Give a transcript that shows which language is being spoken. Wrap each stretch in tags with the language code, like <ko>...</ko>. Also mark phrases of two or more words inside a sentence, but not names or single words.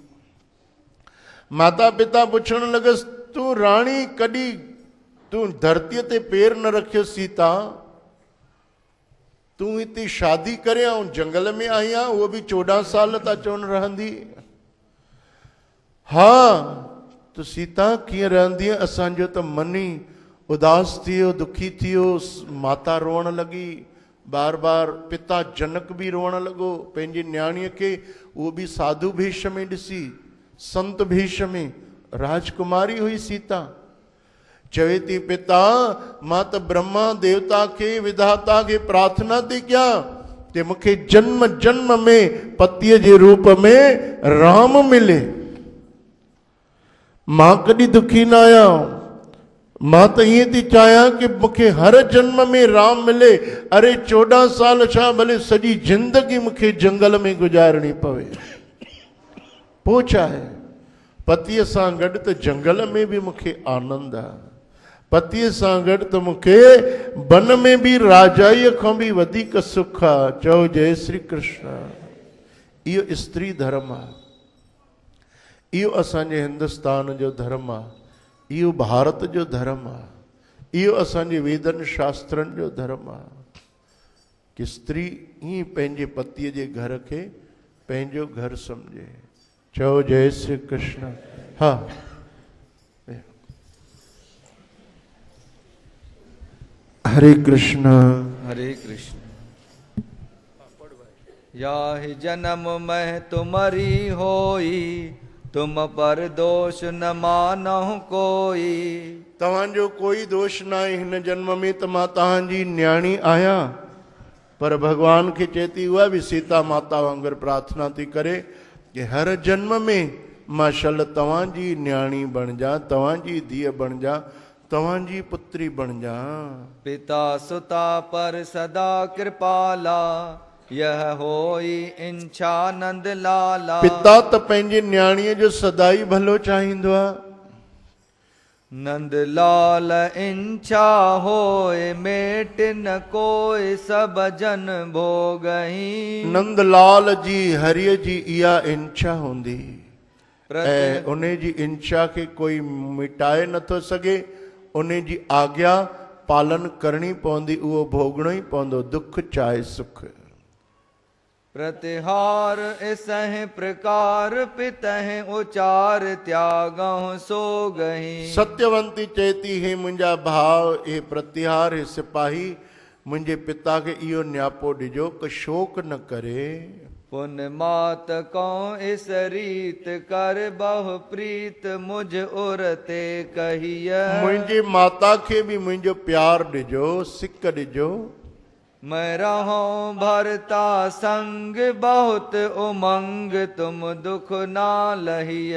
<sd>माता पिता पुछण लॻसि, तूं राणी कॾहिं, तूं धरतीअ ते पेर न रखियो सीता, तूं हिते शादी करे ऐं जंगल में आई आहे, उहो बि 14 साल था चवनि रहंदी। हा त सीता कीअं रहंदी? असांजो त मन ई उदास थी वियो, दुखी थी वियो। माता रोअण लॻी, बार बार पिता जनक बि रोअण लॻो पंहिंजी न्याणीअ खे, उहो बि साधु भेष में ॾिसी, संत भेष में, राजकुमारी हुई सीता। चवे थी पिता मां त ब्रह्मा देवता खे, विधाता खे प्रार्थना थी कयां कि मूंखे जन्म जन्म में पतीअ जे रूप में राम मिले। मां कॾहिं दुखी न आहियां, मां त ईअं थी चाहियां कि मूंखे हर जन्म में राम मिले। अरे 14 साल छा, भले सॼी जिंदगी मूंखे जंगल में गुजारणी पवे, पोइ छा आहे? पतीअ सां गॾु त जंगल में बि मूंखे आनंद आहे, पतीअ सां गॾु त मूंखे वन में बि राजाईअ खां बि वधीक सुख आहे। चओ जय श्री कृष्ण। इहो स्त्री धर्म आहे, इहो असांजे हिंदुस्तान जो धर्म आहे, इहो भारत जो धर्म आहे, इहो असांजे वेदनि शास्त्रनि जो धर्म आहे कि स्त्री ईअं पंहिंजे पतीअ जे घर खे पंहिंजो घर सम्झे। चओ जय श्री कृष्ण। हा, हरे कृष्ण हरे कृष्ण।</sd> <hi>याहि जन्म में तुम्हारी होई, तुम पर दोष न मानहु कोई।</hi> <sd>तव्हांजो कोई दोष न आहे हिन जन्म में, त मां तव्हांजी न्याणी आहियां। पर भगवान खे चए थी, उहा बि सीता माता वांगुरु प्रार्थना थी करे कि हर जन्म में मां शल तव्हांजी न्याणी बणिजा, तव्हांजी धीअ बणिजा, तव्हांजी पुत्री बणिजा।</sd> <hi>पिता सुता पर सदा कृपाला, यह होई इंछानंद लाला।</hi> <sd>पिता त पंहिंजे न्याणीअ जो सदाई भलो चाहींदो आहे।</sd> <hi>नंद लाल इंछा होए, मेट न कोई सब जन भोगही।</hi> <sd>नंदलाल जी हरिय जी इहा इंछा हूंदी ऐं उन जी इंछा खे कोई मिटाए नथो सघे। उन जी आज्ञा पालन करणी पवंदी, उहो भोगणो ई पवंदो, दुख चाहे सुख।</sd> <hi>प्रतिहार इसह प्रकार पितह उचार, त्यागहु सो गही।</hi> <sd>सत्यवंती चेती, हे मुंहिंजा भाउ, हे प्रतिहार, हे सिपाही, मुंहिंजे पिता खे इहो न्यापो ॾिजो कि शोक न करे।</sd> <hi>पुन मात कौं इस रीत कर, बहु प्रीत मुझ उरते कहिय।</hi> <sd>मुंहिंजे माता खे बि मुंहिंजो प्यार ॾिजो, सिक ॾिजो।</sd> <hi>मैं रहो भरता संग, बहुत उमंग तुम दुख ना लहिय।</hi>